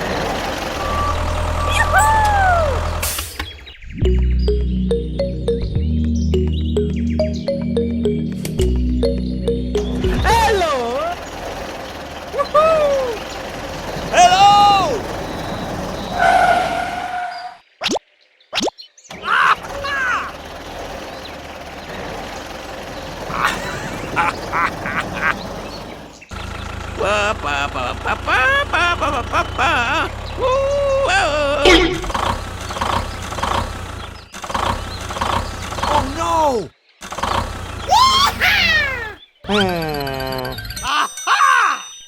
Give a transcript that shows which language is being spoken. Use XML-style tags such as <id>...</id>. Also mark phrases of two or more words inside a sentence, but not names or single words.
<en>Hello! Hello! Ba, ba, ba, ba, ba, ba, ba, ba, ba. Woo, oh. Oh no! Aha!</en>